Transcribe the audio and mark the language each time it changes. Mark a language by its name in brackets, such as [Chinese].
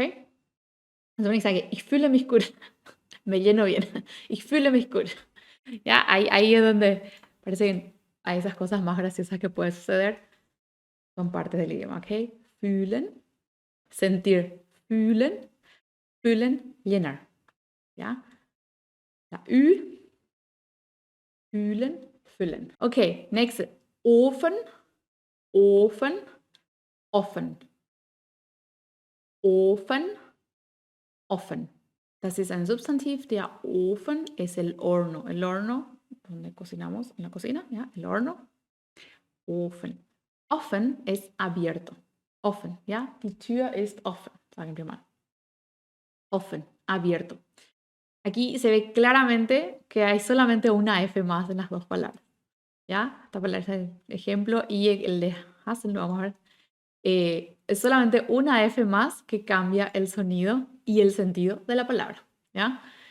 [Spanish] Entonces uno dice, [German] ich fühle mich gut. [Spanish] Me lleno bien. [German] Ich fühle mich gut. [Spanish] ¿Ya? Ahí es donde parecen hay esas cosas más graciosas que pueden suceder. Son partes del idioma, ¿ok? Fühlen, sentir. Fühlen, fühlen, llenar. ¿Ya? La Ü, fühlen, füllen. Okay, next. [German] Ofen, Ofen, offen. Ofen, offen. Das ist ein Substantiv. [Spanish] Der Ofen es el horno. El horno, donde cocinamos, en la cocina, ¿ya? El horno. Ofen. Offen es abierto. Offen, ¿ya? [German] Die Tür ist offen, sagen wir mal. [Spanish] Offen, abierto. Aquí se ve claramente que hay solamente una F más en las dos palabras. ¿Ya? Esta palabra es el ejemplo y el de Hassel, lo vamos a ver. Es solamente una F más que cambia el sonido y el sentido de la palabra. ¿Ya?